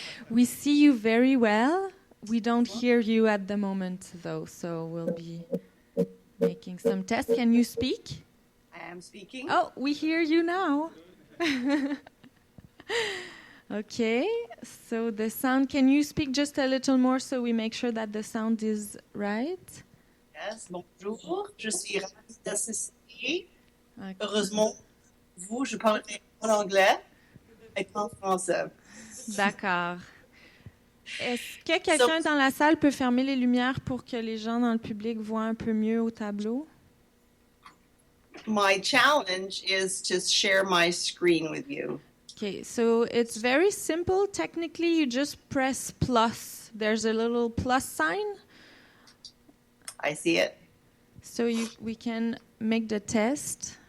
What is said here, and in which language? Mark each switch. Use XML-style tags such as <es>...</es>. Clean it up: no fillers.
<en>We see you very well. We don't hear you at the moment, though, so we'll be making some tests. Can you speak? I am speaking. Oh, we hear you now. Okay, so the sound, can you speak just a little more so we make sure that the sound is right? Yes, bonjour.</en> <fr>Je suis ravie d'assister.</fr> <en>Okay.</en> <fr>Heureusement, vous, je parlerai en anglais et en français. D'accord. Est-ce que quelqu'un dans la salle peut fermer les lumières pour que les gens dans le public voient un peu mieux au tableau?</fr> <en>My challenge is to share my screen with you. Okay, so it's very simple. Technically, you just press plus. There's a little plus sign. I see it. So we can make the test.</en>